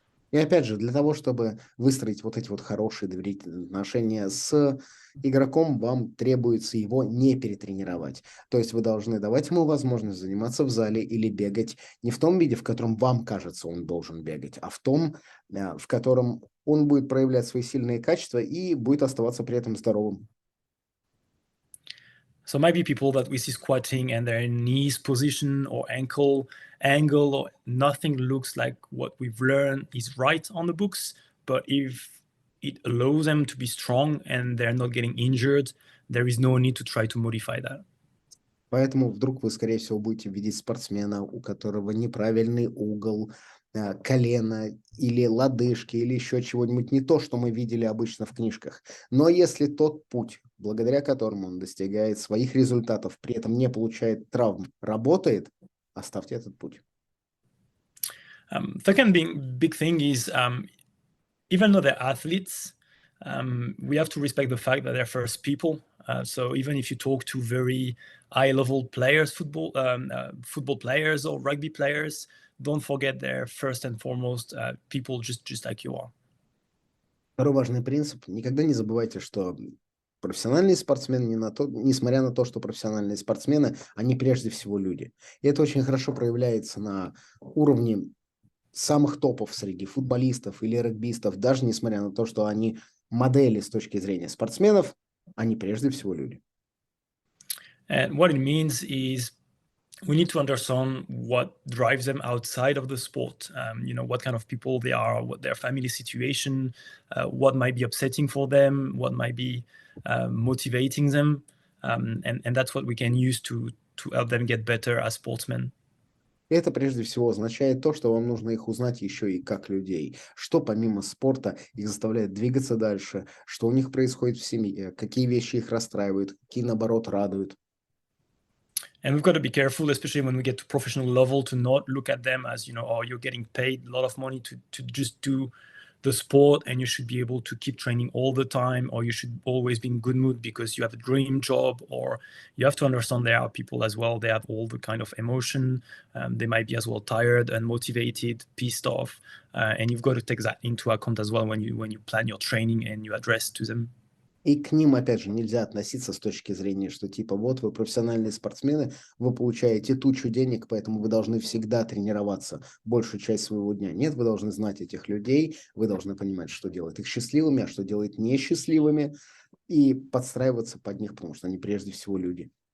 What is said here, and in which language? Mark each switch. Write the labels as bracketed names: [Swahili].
[Russian] И опять же, для того, чтобы выстроить вот эти вот хорошие доверительные отношения с игроком, вам требуется его не перетренировать. То есть вы должны давать ему возможность заниматься в зале или бегать не в том виде, в котором вам кажется, он должен бегать, а в том, в котором он будет проявлять свои сильные качества и будет оставаться при этом здоровым. [English] So might be people that we see squatting and their knees position or ankle angle or nothing looks like what we've learned is right on the books. But if it allows them to be strong and they're not getting injured, there is no need to try to modify that. [Russian] Поэтому вдруг вы, скорее всего, будете видеть спортсмена, у которого неправильный угол, колено или лодыжки, или еще чего-нибудь, не то, что мы видели обычно в книжках. Но если тот путь, благодаря которому он достигает своих результатов, при этом не получает травм, работает, оставьте этот путь. [English] Second big thing is even though they're athletes, we have to respect the fact that they're first people. So even if you talk to very high-level players, football players or rugby players, don't forget they're first and foremost people just like you are. [Russian] Второй важный принцип. Никогда не забывайте, что профессиональные спортсмены, несмотря на то, что профессиональные спортсмены, они прежде всего люди. И это очень хорошо проявляется на уровне самых топов среди футболистов или регбистов, даже несмотря на то, что они модели с точки зрения спортсменов, они прежде всего люди. [English] And what it means is we need to understand what drives them outside of the sport. What kind of people they are, what their family situation, what might be upsetting for them, what might be motivating them, and that's what we can use to help them get better as sportsmen. [Russian] Это прежде всего означает то, что вам нужно их узнать еще и как людей. Что помимо спорта их заставляет двигаться дальше, что у них происходит в семье, какие вещи их расстраивают, какие, наоборот, радуют. [English] And we've got to be careful, especially when we get to professional level, to not look at them as, oh, you're getting paid a lot of money to just do the sport and you should be able to keep training all the time, or you should always be in good mood because you have a dream job, or you have to understand there are people as well. They have all the kind of emotion. They might be as well tired, unmotivated, pissed off. And you've got to take that into account as well when you plan your training and you address to them. [Russian] И к ним, опять же, нельзя относиться с точки зрения, что типа вот вы профессиональные спортсмены, вы получаете тучу денег, поэтому вы должны всегда тренироваться большую часть своего дня. Нет, вы должны знать этих людей, вы должны понимать, что делает их счастливыми, а что делает несчастливыми, и подстраиваться под них, потому что они прежде всего люди.